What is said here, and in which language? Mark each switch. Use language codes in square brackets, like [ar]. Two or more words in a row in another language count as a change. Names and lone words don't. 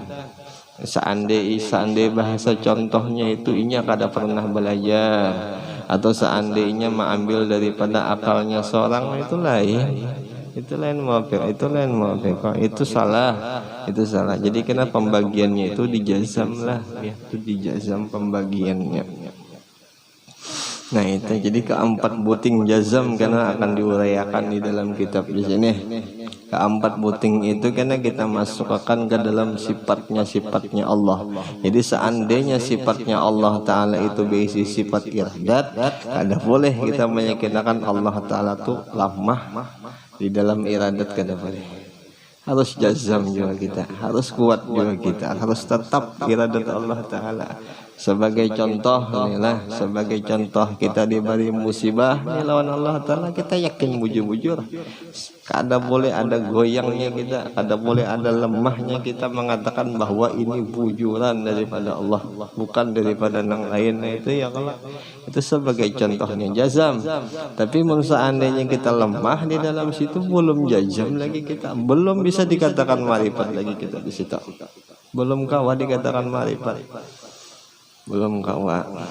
[id] Seandainya bahasa contohnya itu inya kada pernah belajar, atau seandainya mengambil daripada akalnya seorang, itu lain muwafiqah, itu salah. Jadi kena pembagiannya itu dijazam lah ya, itu dijazam pembagiannya. Nah itu jadi keempat buting jazam karena akan diuraikan di dalam kitab di sini. Keempat puting itu karena kita masukkan ke dalam sifatnya Allah. Jadi seandainya sifatnya Allah Ta'ala itu berisi sifat iradat, ada boleh kita meyakinkan Allah Ta'ala itu lemah di dalam iradat, kada boleh. Harus jazam juga kita, harus kuat juga kita, harus tetap iradat Allah Ta'ala. Sebagai contoh inilah, sebagai contoh kita diberi musibah ini lawan Allah Ta'ala, kita yakin bujur-bujur, kada boleh ada goyangnya kita, kada boleh ada lemahnya kita mengatakan bahwa ini bujuran daripada Allah, bukan daripada yang lain. Nah itu ya, kalau itu sebagai contohnya jazam. Tapi seandainya kita lemah di dalam situ, belum jazam lagi kita, belum bisa dikatakan marifat lagi kita di situ, belum kawa dikatakan marifat, belum kawa.